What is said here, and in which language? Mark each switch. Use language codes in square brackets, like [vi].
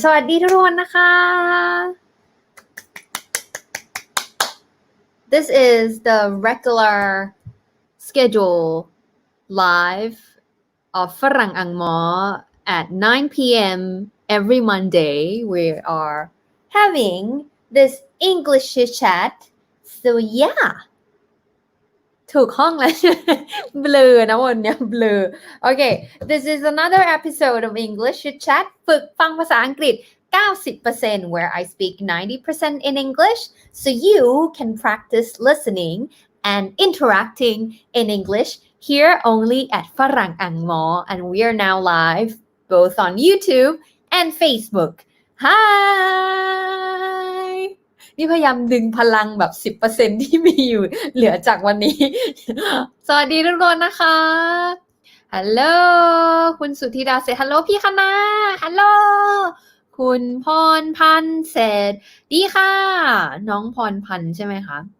[th] สวัสดีทุกคนนะคะ [en] This is the regular schedule live of ฝรั่งอังหมอ at 9 p.m. every Monday. We are having this English chit-chat. So yeah. [th] ถูกห้องแล้ว เบลอนะวันนี้เบลอ [en] Okay, this is another episode of English Chitchat [th] ฝึกฟังภาษาอังกฤษ 90% [en] where I speak 90% in English so you can practice listening and interacting in English here only at ฝรั่งอังหมอ and we are now live both on YouTube and Facebook. Hi! [th] นี่พยายามดึงพลังแบบ 10% ที่มีอยู่เหลือจากวันนี้ สวัสดีทุกคนนะคะ ฮัลโหล คุณสุธิดาเสร็จฮัลโหลพี่คณะฮัลโหล คุณพรพันธ์เสร็จดีค่ะ น้องพรพันธ์ใช่ไหมคะ